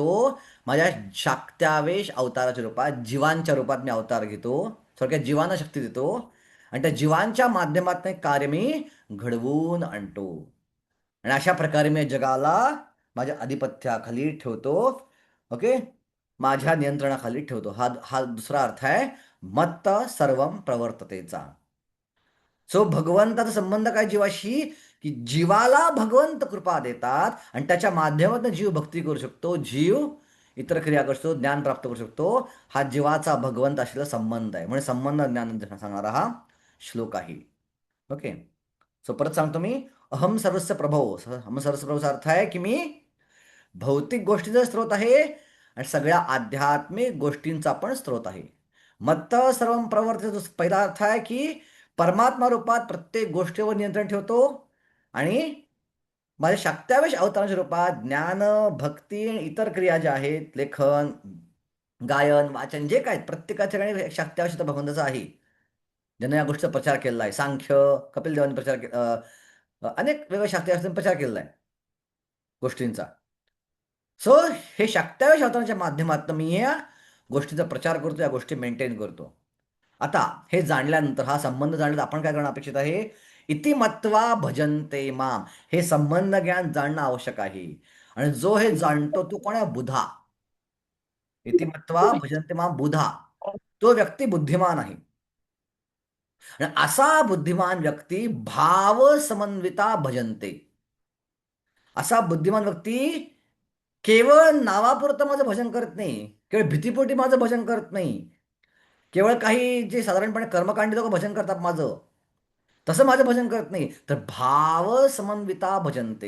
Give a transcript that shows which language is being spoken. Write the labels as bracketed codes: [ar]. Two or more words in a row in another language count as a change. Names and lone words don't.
[mr] माझ्या शाक्त्यावेश अवताराच्या रूपात, जीवांच्या रूपात मी अवतार घेतो. थोडक्यात जीवांना शक्ती देतो आणि त्या जीवांच्या माध्यमातून एक कार्य मी घडवून आणतो आणि अशा प्रकारे मी जगाला माझ्या आधिपत्याखाली ठेवतो. ओके. माझ्या नियंत्रणाखाली ठेवतो. हा हा दुसरा अर्थ आहे [sa] मत्त सर्वम प्रवर्ततेचा. [mr] सो भगवंताचा संबंध काय जीवाशी? की जीवाला भगवंत कृपा देतात आणि त्याच्या माध्यमातून जीव भक्ती करू शकतो, जीव इतर क्रिया करू शकतो, ज्ञान प्राप्त करू शकतो. हा जीवाचा भगवंत असलेला संबंध आहे. म्हणजे संबंध ज्ञान सांगणारा हा श्लोक आहे. ओके. सो परत सांगतो मी, [sa] अहम सर्वस्व प्रभो. अहम सर्वस्व प्रभोचा [mr] अर्थ आहे की मी भौतिक गोष्टीचा स्रोत आहे आणि सगळ्या आध्यात्मिक गोष्टींचा पण स्रोत आहे. [sa] मत्त सर्वं प्रवर्तित [mr] जो पहिला अर्थ आहे की परमात्मा रूपात प्रत्येक गोष्टीवर नियंत्रण ठेवतो आणि माझ्या शक्त्यावेश अवताराच्या रूपात ज्ञान, भक्ती आणि इतर क्रिया ज्या आहेत, लेखन, गायन, वाचन जे काय प्रत्येकाच्या ठिकाणी शक्त्यावेश भगवंताचा आहे. ज्याने या गोष्टीचा प्रचार केलेला आहे. सांख्य, कपिल देवांनी अनेक वेगवेगळ्या शक्त्यावेशांनी प्रचार केलेला आहे गोष्टींचा. सो हे शक्त्यावेश अवताराच्या माध्यमातून मी या गोष्टीचा प्रचार करतो, या गोष्टी मेंटेन करतो. आता हे जाणल्यानंतर, हा संबंध जाणल्यानंतर आपण काय करणं अपेक्षित आहे? [sa] इति मत्वा भजन्ते माम. [mr] हे संबंध ज्ञान जाणणं आवश्यक आहे. आणि जो हे जाणतो तो कोण आहे? बुधा. [sa] इति मत्वा भजन्ते माम बुधा. [mr] तो व्यक्ती बुद्धिमान आहे. आणि असा बुद्धिमान व्यक्ती [sa] भाव समन्विता भजन्ते. [mr] असा बुद्धिमान व्यक्ती केवळ नावापुरतं माझं भजन करत नाही, केवळ भीतीपोटी माझं भजन करत नाही, केवळ काही जे साधारणपणे कर्मकांडी लोक भजन करतात माझं, तसं माझं भजन करत नाही, तर [sa] भाव समन्विता भजनते.